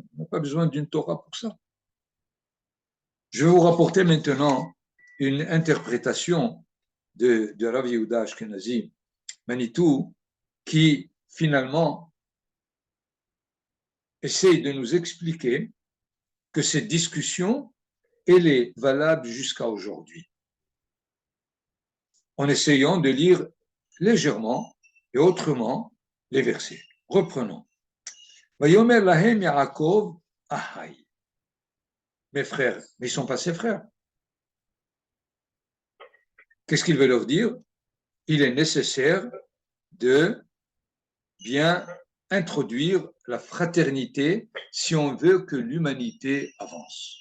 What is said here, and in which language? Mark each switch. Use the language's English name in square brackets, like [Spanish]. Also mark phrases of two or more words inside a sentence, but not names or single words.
[French] On n'a pas besoin d'une Torah pour ça. Je vais vous rapporter maintenant une interprétation de Rav Yehuda Ashkenazi Manitou, qui finalement essaye de nous expliquer que cette discussion, elle est valable jusqu'à aujourd'hui. En essayant de lire légèrement et autrement les versets. Reprenons. [Hebrew] ויאמר להם יעקב אחי. [French] Mes frères, mais ils ne sont pas ses frères. Qu'est-ce qu'il veut leur dire? Il est nécessaire de bien introduire la fraternité si on veut que l'humanité avance.